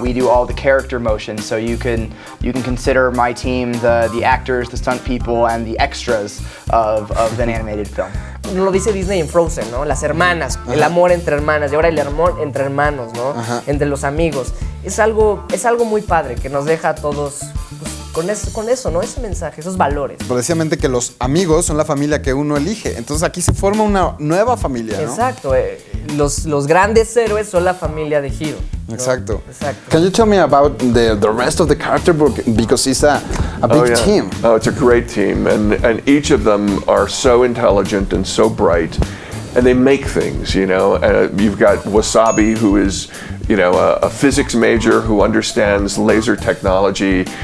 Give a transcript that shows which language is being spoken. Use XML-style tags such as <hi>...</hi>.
<en>We do all the character motion, so you can consider my team the actors, the stunt people, and the extras of an animated film.</en> <es>Lo dice Disney en Frozen, ¿no? Las hermanas, el amor entre hermanas. Y ahora el amor entre hermanos, ¿no? Entre los amigos. Es algo muy padre que nos deja a todos pues, con eso, ¿no? Ese mensaje, esos valores. Precisamente que los amigos son la familia que uno elige. Entonces aquí se forma una nueva familia, ¿no? Exacto. Los grandes héroes son la familia de Hiro, ¿no? Exacto. Exacto.</es> <en>Can you tell me about the rest of the character book? Because it's a big team. Oh, it's a great team, and each of them are so intelligent and so bright, and they make things. You know, you've got Wasabi, who is, you know, a physics major who understands laser technology.</en>